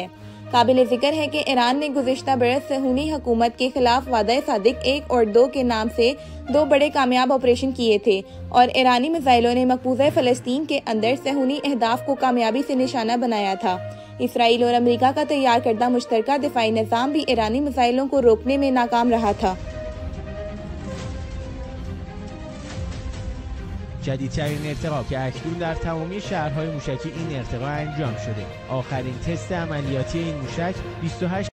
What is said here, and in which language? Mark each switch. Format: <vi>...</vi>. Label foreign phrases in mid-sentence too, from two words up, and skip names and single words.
<hi>काबिल जिक्र है कि ईरान ने गुज़िश्ता बरस सहूनी हुकूमत के खिलाफ वादे सादिक 1 और 2 के नाम से 2 बड़े कामयाब ऑपरेशन किए थे और ईरानी मिसाइलों ने मकबूजा फ़लस्तीन के अंदर सहूनी अहदाफ को कामयाबी से निशाना बनाया था। इसराइल और अमेरिका का तैयार करदा मुश्तरका दिफाई निज़ाम भी ईरानी मिसाइलों को रोकने में नाकाम रहा था।</hi> <fa>جدیدترین ارتقا که اکنون در تمامی شهرهای موشکی این ارتقا انجام شده. آخرین تست عملیاتی این موشک 28</fa>